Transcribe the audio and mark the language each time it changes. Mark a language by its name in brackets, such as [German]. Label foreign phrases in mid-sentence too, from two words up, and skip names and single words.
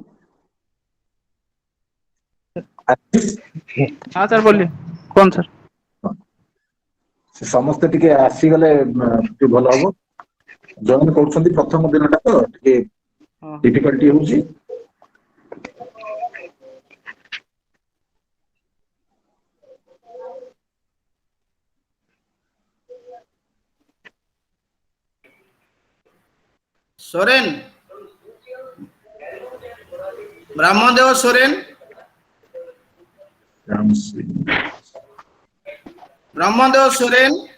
[Hindi] हां सर बोलिए कौन सर [Odia] ସମସ୍ତେ ଟିକେ ଆସିଗଲେ ଟିକେ ଭଲ ହବ ଜଏନ୍ କରୁଛନ୍ତି ପ୍ରଥମ ଦିନଟା ତ ଟିକେ ଡିଫିକଲ୍ଟି ହେଉଛି सोरेन ब्रह्मदेव सोरेन ब्रह्मदेव सोरेन